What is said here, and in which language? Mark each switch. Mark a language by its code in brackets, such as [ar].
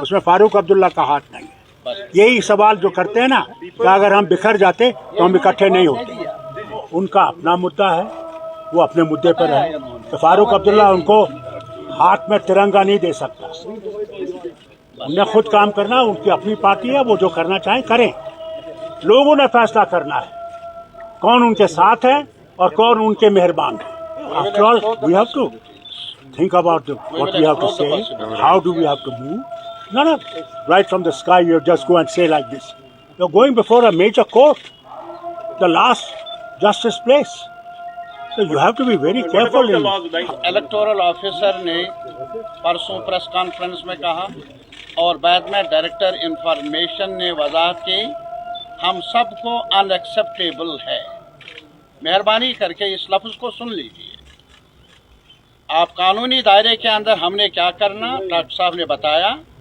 [hi] उसमें फारूक अब्दुल्ला का हाथ नहीं है। यही सवाल जो करते हैं ना कि अगर हम बिखर जाते तो हम इकट्ठे नहीं होते, उनका अपना मुद्दा है, वो अपने मुद्दे पर है। तो फारूक अब्दुल्ला उनको हाथ में तिरंगा नहीं दे सकता। उन्हें खुद काम करना, उनकी अपनी पार्टी है, वो जो करना चाहें करें। लोगों ने फैसला करना है कौन उनके साथ है और कौन उनके मेहरबान है. [en] After all, we have to think about what we have to say. How do we have to move? No, right from the sky you just go and say like this. You're going before a major court, the last justice place. So you have to be very careful. [hi] Electoral officer ने परसों press conference में कहा और बाद में director information ने वजाहत की, हम सबको अनएक्सेप्टेबल है. मेहरबानी करके इस लफ्ज़ को सुन लीजिए. आप कानूनी दायरे के अंदर हमने क्या करना, डॉक्टर साहब ने बताया.